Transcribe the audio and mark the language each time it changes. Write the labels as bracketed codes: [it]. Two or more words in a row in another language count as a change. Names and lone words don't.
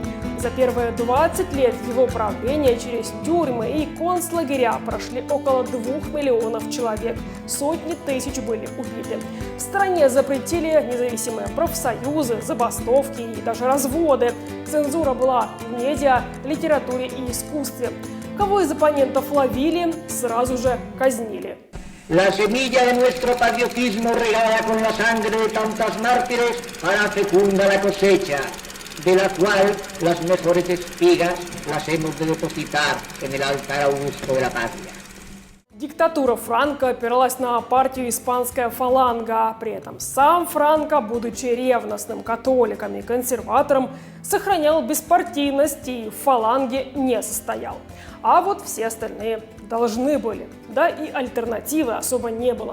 [ru] За первые 20 лет его правления через тюрьмы и концлагеря прошли около 2 миллионов человек. Сотни тысяч были убиты. В стране запретили независимые профсоюзы, забастовки и даже разводы. Цензура была в медиа, литературе и искусстве. Кого из оппонентов ловили, сразу же казнили. [es] La semilla de nuestro patriotismo regada con la sangre de tantos mártires hará fecunda la cosecha, de la cual las mejores espigas las hemos de depositar en el altar augusto de la patria. [ru] Диктатура Франко опиралась на партию «Испанская фаланга». При этом сам Франко, будучи ревностным католиком и консерватором, сохранял беспартийность и в фаланге не состоял. А вот все остальные должны были. Да и альтернативы особо не было.